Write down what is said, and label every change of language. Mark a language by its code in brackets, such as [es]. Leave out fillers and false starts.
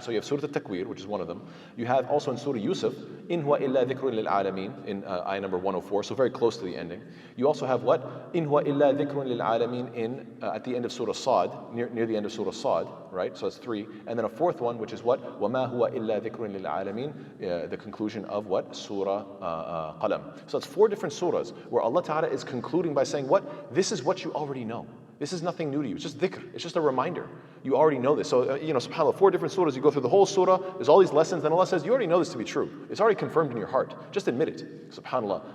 [en] So you have Surah Al-Takwir, which is one of them. You have also in Surah Yusuf, [ar] in huwa illa dhikrun lil alameen, [en] in ayah number 104, so very close to the ending. You also have what? [ar] In huwa illa dhikrun lil alameen [en] in at the end of Surah Sad, near the end of Surah Sad, right? So that's 3. And then a fourth one, which is what? [ar] وَمَا هُوَ إِلَّا ذِكْرٌ لِلْعَالَمِينَ, [en] the conclusion of what? Surah Qalam. So it's 4 different surahs where Allah Ta'ala is concluding by saying what? This is what you already know. This is nothing new to you. It's just dhikr. It's just a reminder. You already know this. So, subhanAllah, 4 different surahs. You go through the whole surah. There's all these lessons. Then Allah says, you already know this to be true. It's already confirmed in your heart. Just admit it. SubhanAllah.